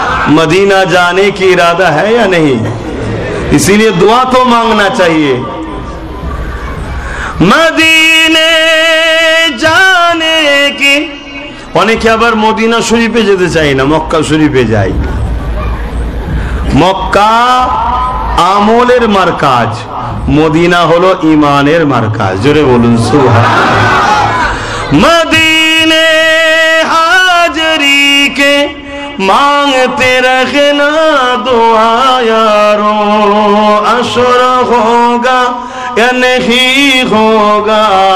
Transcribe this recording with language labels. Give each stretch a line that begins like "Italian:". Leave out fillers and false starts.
Hindi: Medina जाने की इरादा है या नहीं? इसीलिए दुआ तो मांगना चाहिए। मदीने जाने की,
Bangla: অনেকে আবার মদিনা শরীফে যেতে চাই না, মক্কা শরীফে যাই। মক্কা আমলের মারকাজ, মদিনা হলো ইমানের মারকাজ, জোরে বলুন সুবহানাল্লাহ।
Hindi: মদিনে হাজরি के मांगते रखना दुआ यारो, अशर होगा या नहीं होगा